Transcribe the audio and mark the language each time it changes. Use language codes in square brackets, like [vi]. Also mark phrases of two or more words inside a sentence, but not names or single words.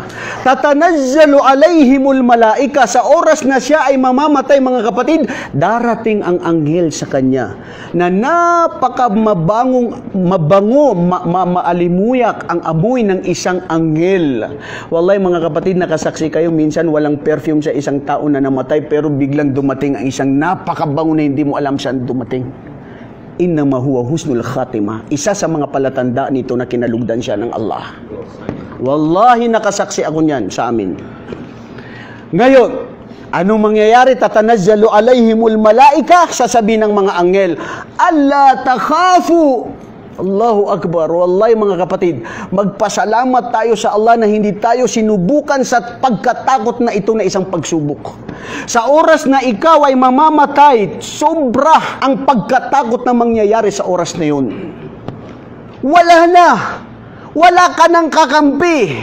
[ar] تتنزل عليهم الملائكة, [tl] sa oras na siya ay mamamatay, mga kapatid, darating ang anghel sa Kanya na maalimuyak ang amoy ng isang anghel. Wallahi, mga kapatid, nakasaksi kayo, minsan walang perfume sa isang tao na namatay, pero biglang dumating ang isang napakabango na hindi mo alam saan dumating. [ar] إنما هو حسن الخاتمة. [tl] Isa sa mga palatanda nito na kinalugdan siya ng Allah. Wallahi, nakasaksi ako niyan sa amin. Ngayon, anong mangyayari? [ar] تتنزل عليهم الملائكة, [tl] sasabihin ng mga anghel, [ar] ألا تخافوا. الله أكبر. [tl] Wallahi, mga kapatid, magpasalamat tayo sa Allah na hindi tayo sinubukan sa pagkatakot na ito na isang pagsubok. Sa oras na ikaw ay mamamatay, sobra ang pagkatakot na mangyayari sa oras na yun. Wala na. Wala ka ng kakampi.